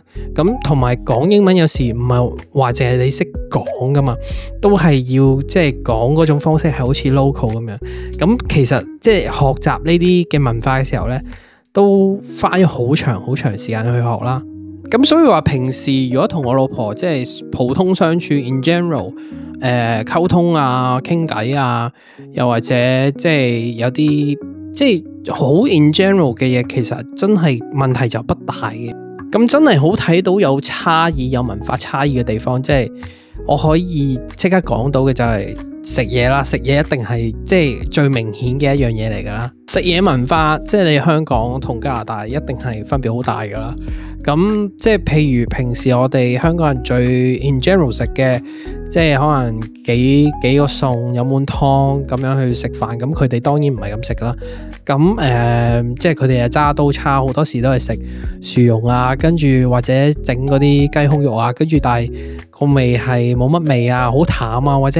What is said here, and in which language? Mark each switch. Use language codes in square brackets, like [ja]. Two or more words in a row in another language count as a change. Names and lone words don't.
[yue] 咁同埋講英文有時唔係話淨係你識講噶嘛，都係要即係講嗰種方式係好似 local 咁樣。咁其實即係學習呢啲嘅文化嘅時候咧，都花咗好長時間去學啦。咁所以話平時如果同我老婆即係普通相處 [en] in general， [yue] 溝通啊、傾偈啊，又或者即係有啲即係好 [en] in general [yue] 嘅嘢，其實真係問題就不大嘅。咁真係好睇到有差異、有文化差異嘅地方，即係我可以即刻講到嘅就係食嘢啦。食嘢一定係即係最明顯嘅一樣嘢嚟噶啦。食嘢文化即係你香港同加拿大一定係分別好大噶啦。咁即係譬如平時我哋香港人最 [en] in general [yue] 食嘅，即係可能幾個餸有碗湯咁樣去食飯，咁佢哋當然唔係咁食啦。咁即係佢哋係揸刀叉，好多時都係食薯蓉啊，跟住或者整嗰啲雞胸肉啊，跟住但係個味係冇乜味啊，好淡啊，或者